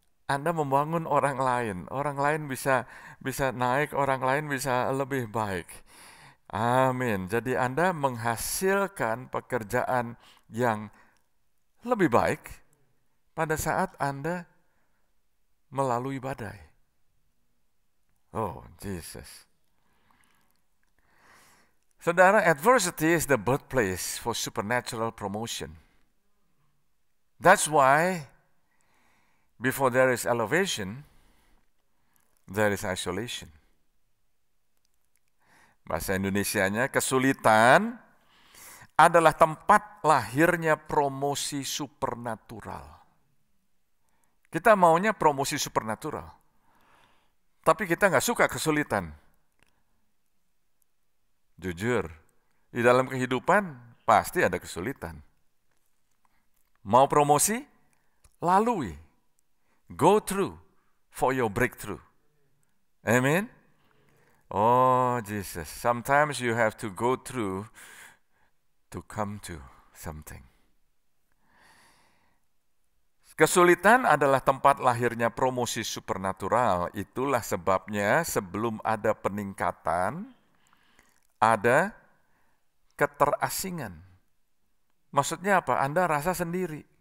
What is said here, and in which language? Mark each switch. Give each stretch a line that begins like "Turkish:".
Indonesian: Anda membangun orang lain bisa naik, orang lain bisa lebih baik. Amin. Jadi Anda menghasilkan pekerjaan yang lebih baik pada saat Anda melalui badai.
English: Oh, Jesus.
Indonesian: Saudara,
English: adversity is the birthplace for supernatural promotion. That's why before there is elevation, there is isolation.
Indonesian: Bahasa Indonesianya, kesulitan adalah tempat lahirnya promosi supernatural. Kita maunya promosi supernatural, tapi kita nggak suka kesulitan. Jujur, di dalam kehidupan pasti ada kesulitan. Mau promosi? Lalui.
English: Go through for your breakthrough. Amen? Oh, Jesus. Sometimes you have to go through to come to something.
Indonesian: Kesulitan adalah tempat lahirnya promosi supernatural. Itulah sebabnya sebelum ada peningkatan, ada keterasingan. Maksudnya apa? Anda rasa sendiri.